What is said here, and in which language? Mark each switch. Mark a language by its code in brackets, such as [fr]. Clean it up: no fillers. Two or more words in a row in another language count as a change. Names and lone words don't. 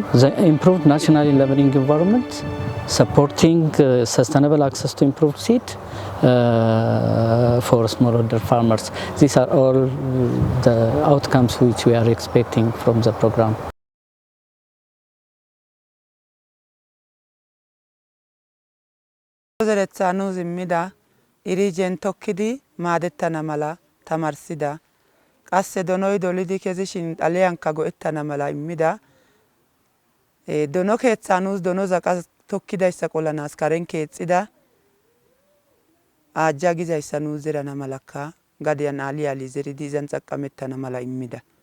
[en] The improved national leveling environment, supporting sustainable access to improved seed for smallholder farmers. These are all the outcomes which we are expecting from the program. [wal] zerethaa nuus immida iriijeen tokkidi maadettana mala tamarsida qasse donoy dolidi kezishin xaliyankka go'ettana mala immida dono keeththaa nuus donoza qas tokkidayssa qolanaas karen keexxida aajjaa gizayssa nuus zerana malakka gadiyan aali zeridi izan xaqqamettana mala immida.